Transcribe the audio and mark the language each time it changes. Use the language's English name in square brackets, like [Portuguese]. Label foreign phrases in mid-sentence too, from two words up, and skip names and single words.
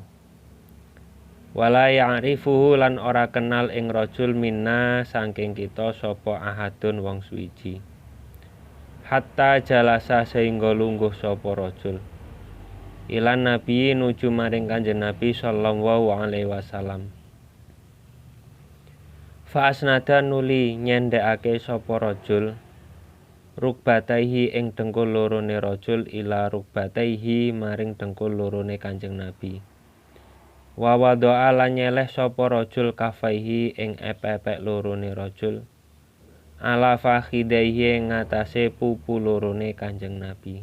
[Arabic] ولا يعرفه [Javanese] lan ora kenal ing [Arabic] رجل منا [Javanese] saking kita sapa ahadun wong suwiji. [Arabic] حتى جلس [Javanese] sehingga lungguh sapa rajul. [Arabic] إلى النبي [Javanese] nuju maring Kanjeng Nabi [Arabic] صلى الله عليه وسلم. فأسند [Javanese] nuli nyendhekake sapa rajul rukbataihi ing dengkul lorone [Arabic] رجل إلى ركبتيه [Javanese] maring dengkul lorone Kanjeng Nabi. [Arabic] ووضع [Javanese] lan nyeleh sapa rajul kafaihi ing epek-epek lorone rajul [Arabic] على فخذيه [Javanese] ing ngatasé pupu lorone Kanjeng Nabi.